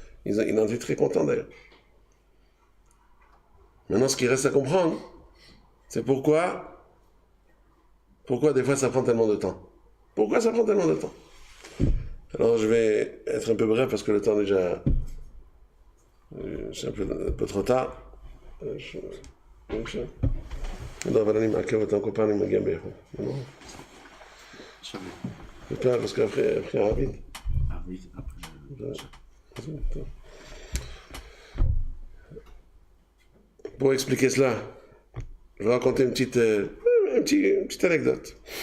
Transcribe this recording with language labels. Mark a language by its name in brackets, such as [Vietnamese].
[French] Ils en étaient très contents d'ailleurs. Maintenant, ce qui reste à comprendre, c'est pourquoi des fois ça prend tellement de temps. Pourquoi ça prend tellement de temps? Alors je vais être un peu bref parce que le temps déjà... c'est un peu trop tard. [Hebrew] אבל אני מעכב אותם כל פעם אני מגיע באיחור. יותר, [French] parce qu'après [Hebrew] הערבית. [French] Pour expliquer cela, je vais raconter une petite anecdote.